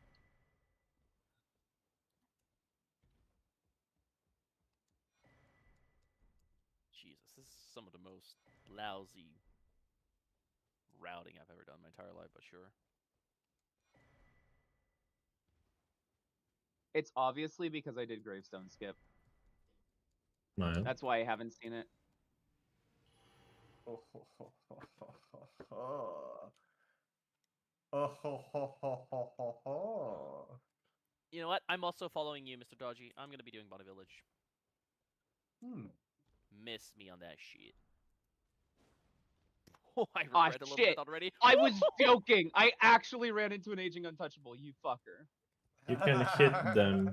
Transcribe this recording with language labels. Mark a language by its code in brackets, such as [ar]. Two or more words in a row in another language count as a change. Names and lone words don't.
[en] Jesus, this is some of the most lousy routing I've ever done in my entire life, but sure. It's obviously because I did gravestone skip. Smile. That's why I haven't seen it. Oh, ho, ho, ho, ho, ho, ho. Oh, ho, ho, ho, ho, ho, ho. You know what? I'm also following you, Mr. Dodgy. I'm gonna be doing Body Village. Miss me on that shit. Oh, I Ah, regret a little shit. bit already. I was joking. I actually ran into an aging untouchable, you fucker. You can hit them.